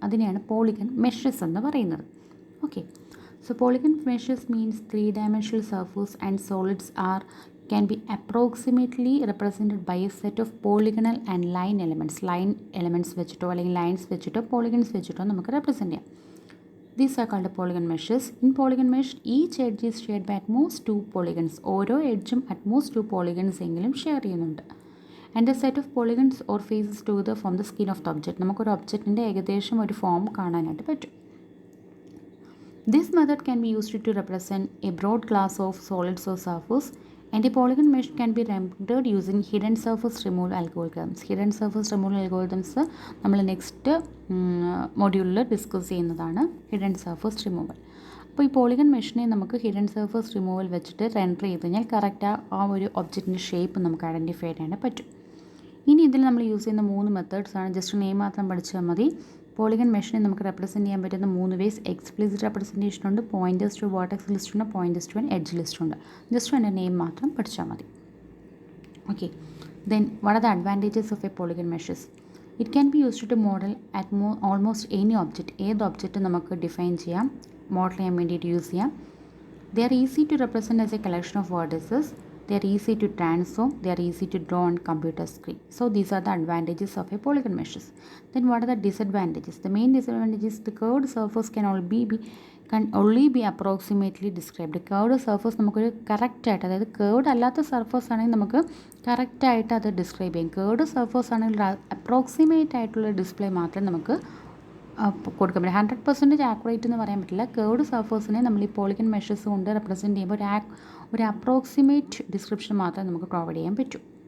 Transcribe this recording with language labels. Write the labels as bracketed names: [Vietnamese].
[Malayalam] അതിനെയാണ് പോളിഗൺ മെഷസ് എന്ന് പറയുന്നത്. Okay, so polygon മെഷസ് means 3 dimensional surface and solids [English] can be approximately represented by a set of polygonal and line elements [Malayalam] വെച്ചിട്ടോ അല്ലെങ്കിൽ lines വെച്ചിട്ടോ polygons വെച്ചിട്ടോ നമുക്ക് റെപ്രസെൻറ്റ് ചെയ്യാം. [English] These are called polygon meshes. In polygon mesh, each edge is shared by at most 2 polygons. [Malayalam] ഓരോ എഡ്ജും [English] at most 2 polygons എങ്കിലും [Malayalam] share ചെയ്യുന്നുണ്ട്. [English] And a set of polygons or faces together form the skin of the object. [Malayalam] നമുക്കൊരു ഒബ്ജക്റ്റിൻ്റെ ഏകദേശം ഒരു form കാണാനായിട്ട് പറ്റും. [English] This method can be used to represent a broad class of solids or surface, and a polygon mesh can be rendered using hidden surface removal algorithms. [Malayalam] Hidden surface removal algorithms നമ്മൾ next മൊഡ്യൂളിൽ discuss ചെയ്യുന്നതാണ് hidden surface removal. അപ്പോൾ ഈ polygon മെഷിനെ നമുക്ക് hidden surface removal വെച്ചിട്ട് render ചെയ്ത് കഴിഞ്ഞാൽ correct ആ ഒരു ഒബ്ജക്റ്റിൻ്റെ ഷേപ്പ് നമുക്ക് ഐഡൻറ്റിഫൈ ചെയ്യാനായിട്ട് പറ്റും. ഇനി ഇതിൽ നമ്മൾ യൂസ് ചെയ്യുന്ന 3 മെത്തേഡ്സാണ്. ജസ്റ്റ് നെയിം മാത്രം പഠിച്ചാൽ മതി. പോളിഗൺ മെഷിനെ നമുക്ക് റെപ്രസെൻറ്റ് ചെയ്യാൻ പറ്റുന്ന 3 വേസ്. എക്സ്പ്ലിസിറ്റ് റെപ്രസെൻറ്റേഷൻ ഉണ്ട്, പോയിൻറ്റേഴ്സ് ടു വേർട്ടെക്സ് ലിസ്റ്റ് ഉണ്ട്, pointers to an edge list ഉണ്ട്. ജസ്റ്റ് അതിൻ്റെ നെയിം മാത്രം പഠിച്ചാൽ മതി. Okay, [English] Then what are the advantages of a polygon meshes? It can be used to model at almost any object. [Malayalam] ഏത് object നമുക്ക് define ചെയ്യാം, model ചെയ്യാൻ വേണ്ടിയിട്ട് യൂസ് ചെയ്യാം. [English] They are easy to represent as a collection of vertices. They are easy to transform. They are easy to draw on computer screen. So these are the advantages of a polygon meshes. Then what are the disadvantages? The main disadvantage is the curved surface can only be approximately described. [Malayalam] Curved surface നമുക്കൊരു correct ആയിട്ട്, അതായത് curd അല്ലാത്ത surface ആണെങ്കിൽ നമുക്ക് കറക്റ്റായിട്ട് അത് describe ചെയ്യും. Curd surface ആണെങ്കിൽ അപ്രോക്സിമേറ്റ് ആയിട്ടുള്ള ഡിസ്പ്ലേ മാത്രമേ നമുക്ക് കൊടുക്കാൻ പറ്റും. 100% ആക്യുറേറ്റ് എന്ന് പറയാൻ പറ്റില്ല. കേർഡ് സർഫേസിനെ നമ്മൾ ഈ പോളിഗൺ മെഷസ് കൊണ്ട് റെപ്രസെൻറ്റ് ചെയ്യുമ്പോൾ ഒരു അപ്രോക്സിമേറ്റ് ഡിസ്ക്രിപ്ഷൻ മാത്രമേ നമുക്ക് പ്രൊവൈഡ് ചെയ്യാൻ പറ്റൂ.